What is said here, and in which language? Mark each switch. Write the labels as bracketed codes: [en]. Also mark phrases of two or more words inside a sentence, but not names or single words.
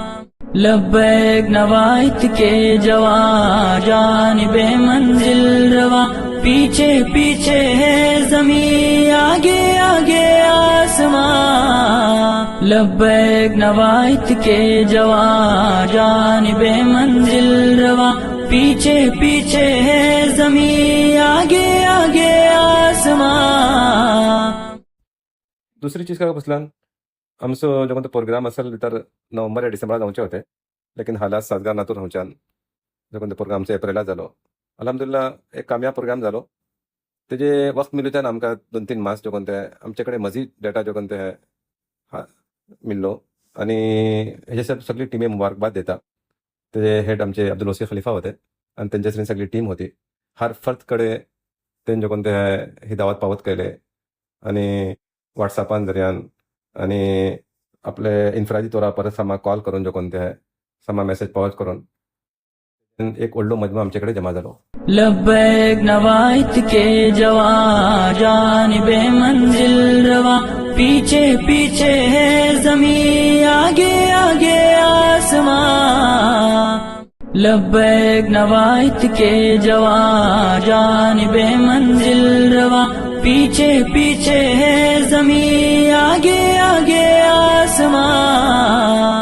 [ur] لبیک نوایت کے جوا جانب منزل روا پیچھے پیچھے ہے زمین آگے آگے آسمان. لبیک نوایت کے جوا جانب منزل روا پیچھے پیچھے ہے زمین آگے آگے آسمان. [kok] दुसरी चीज काय बसला आमचं जो कोणता प्रोग्राम असेल तर नोव्हेंबर या डिसेंबरात जाऊचे होते. लेकिन हालात साजगार नातूर रावच्यान जो कोणता प्रोग्राम एप्रिलात झालो. अल्हम्दुलिल्लाह एक कामयाब प्रोग्राम झालो. तेजे वक्त मिळूच्यान आमकां 2-3 मास जो कोणते आमच्याकडे मजीद डेटा जो कोणते मिळलो आणि हेच्या सगळी टीमे मुबारकबाद देता. तेजे हेड आमचे अब्दुल वसी खलिफा होते आणि त्यांच्या सगळी टीम होती. हर फर्दकडे ते जो कोणते ही दावत पावत केले आणि व्हॉट्सअपान जरियान आणि आपले इन्फ्रादी तोरा परत सामा कॉल करून जो कोणते सामा मेसेज पावत करून एक व्हडलो मजमा आमच्याकडे जमा झालो. [ur] لبیک نوایت کے جوا جانب منزل روا پیچھے پیچھے ہے زمین آگے آگے آسمان. لبیک نوایت کے جوا جانب منزل روا پیچھے پیچھے ہے زمین آگے آگے آسمان.